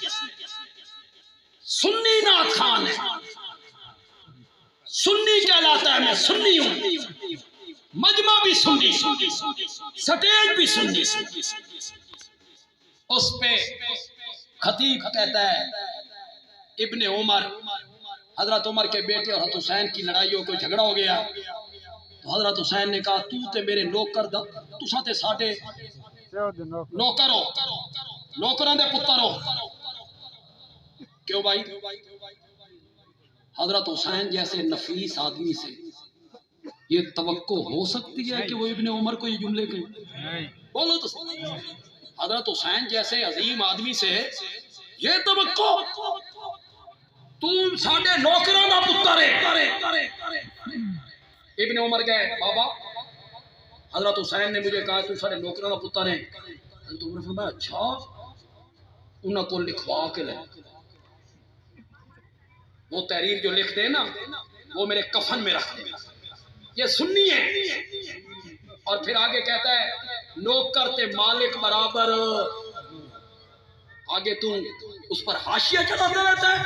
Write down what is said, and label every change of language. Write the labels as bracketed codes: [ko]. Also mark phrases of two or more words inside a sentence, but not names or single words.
[ur] سنی نعت خان ہے، سنی کہلاتا ہے، میں سنی ہوں، مجمع بھی سنی، سٹیج بھی سنی۔ اس پہ خطیب کہتا ہے ابن عمر، حضرت عمر کے بیٹے اور حضرت حسین کی لڑائی ہو، کوئی جھگڑا ہو گیا، تو حضرت حسین نے کہا [pa] تو تے میرے نوکر دا، تساں تے ساڈے نوکر ہو، نوکراں دے پتر ہو۔ [ur] کیوں بھائی؟ حضرت حسین جیسے نفیس آدمی سے یہ توقع ہو سکتی ہے کہ وہ ابن عمر کو یہ جملے کہیں؟ بولو تو صحیح۔ حضرت حسین جیسے عظیم آدمی سے یہ توقع، تم [pa] ساڈے نوکراں دا پتر ہے۔ [ur] ابن عمر گئے، بابا حضرت حسین نے مجھے کہا تم [pa] ساڈے نوکراں دا پتر ہے۔ [ur] حضرت عمر نے فرمایا اچھا، انہاں کو لکھوا کے لے، وہ تحریر جو لکھ دے نا وہ میرے کفن میں رکھ دے۔ یہ سنی ہے۔ اور پھر آگے کہتا ہے نوکر تے مالک برابر، آگے تم اس پر حاشیہ چڑھاتا رہتا ہے۔